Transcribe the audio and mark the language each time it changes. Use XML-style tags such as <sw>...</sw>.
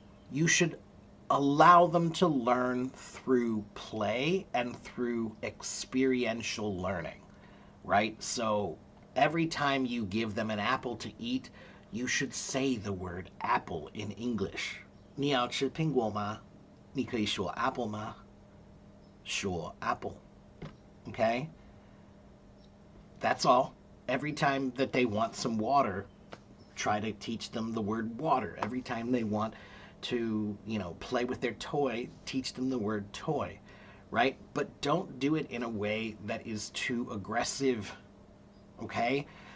<en>You should allow them to learn through play and through experiential learning, right? So every time you give them an apple to eat, you should say the word apple in English.</en> <zh>你要吃苹果吗？你可以说 apple 吗？说 apple.</zh> <en>Okay? That's all. Every time that they want some water, try to teach them the word water. Every time they want to, play with their toy, teach them the word toy, right? But don't do it in a way that is too aggressive, okay?</en>